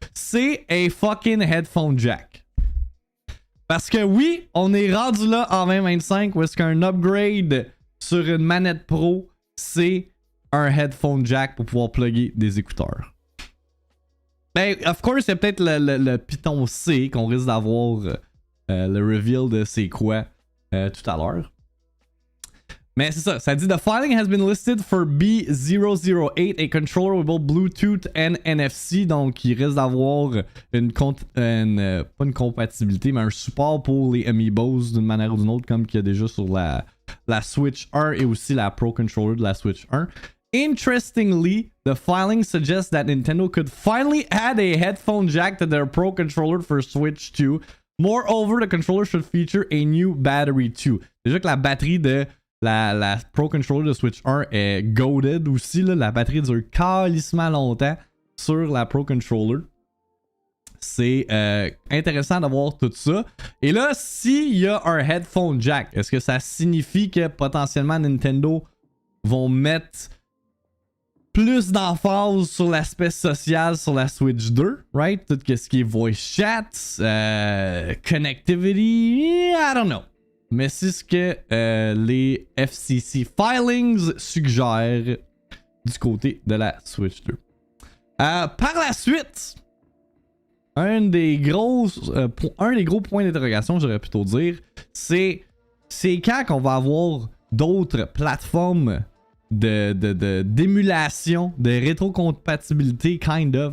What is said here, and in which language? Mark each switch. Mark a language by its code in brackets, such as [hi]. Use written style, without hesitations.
[fr] C'est un fucking headphone jack. Parce que oui, on est rendu là en 2025 où est-ce qu'un upgrade sur une manette Pro, c'est un headphone jack pour pouvoir plugger des écouteurs. Ben, [en] of course, [fr] il y a peut-être le Python C qu'on risque d'avoir le reveal de c'est quoi tout à l'heure. Mais c'est ça, ça dit [en] The filing has been listed for B008, a controller with both Bluetooth and NFC. [fr] Donc, il risque d'avoir pas une compatibilité, mais un support pour les Amiibos d'une manière ou d'une autre, comme qu'il y a déjà sur la Switch 1 et aussi la Pro Controller de la Switch 1. [en] Interestingly, the filing suggests that Nintendo could finally add a headphone jack to their Pro Controller for Switch 2, Moreover, the controller should feature a new battery too. [fr] Déjà que la batterie de la Pro Controller de Switch 1 est goated aussi. Là, la batterie dure calissement longtemps sur la Pro Controller. C'est intéressant d'avoir tout ça. Et là, s'il y a un headphone jack, est-ce que ça signifie que potentiellement Nintendo vont mettre plus d'emphase sur l'aspect social sur la Switch 2, right? Tout ce qui est [en] voice chat, connectivity, I don't know. [fr] Mais c'est ce que les FCC filings suggèrent du côté de la Switch 2. Par la suite, un des gros points d'interrogation, j'aurais plutôt dire, c'est quand qu'on va avoir d'autres plateformes d'émulation, de rétrocompatibilité, [en] kind of.